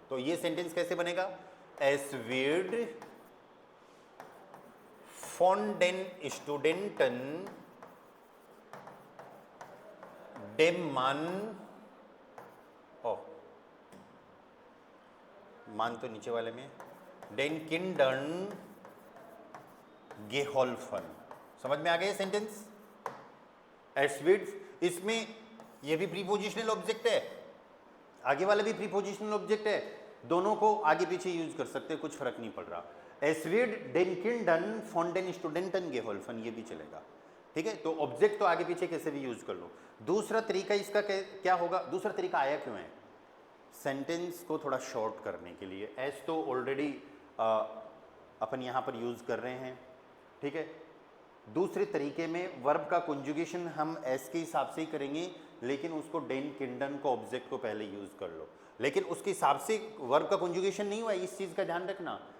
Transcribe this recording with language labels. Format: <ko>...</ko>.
<hi>तो ये सेंटेंस कैसे बनेगा, एस विड</hi> <de>von den Studenten dem Mann,</de> <hi>मान तो नीचे वाले में,</hi> <de>den Kindern geholfen।</de> <hi>समझ में आ गया सेंटेंस?</hi> <de>Es wird,</de> <hi>इसमें ये भी प्रीपोजिशनल ऑब्जेक्ट है, आगे वाला भी प्रीपोजिशनल ऑब्जेक्ट है, दोनों को आगे पीछे यूज कर सकते हैं, कुछ फर्क नहीं पड़ रहा।</hi> <de>Es wird den Kindern von den Studenten geholfen,</de> <hi>ये भी चलेगा। ठीक है, तो ऑब्जेक्ट तो आगे पीछे कैसे भी यूज कर लो। दूसरा तरीका इसका क्या होगा, दूसरा तरीका आया क्यों है, सेंटेंस को थोड़ा शॉर्ट करने के लिए। एस तो ऑलरेडी अपन यहाँ पर यूज कर रहे हैं। ठीक है, दूसरे तरीके में वर्ब का कंजुगेशन हम एस के हिसाब से ही करेंगे, लेकिन उसको डेन किंडन को ऑब्जेक्ट को पहले यूज कर लो, लेकिन उसके हिसाब से वर्ब का कंजुगेशन नहीं हुआ, इस चीज का ध्यान रखना।</hi>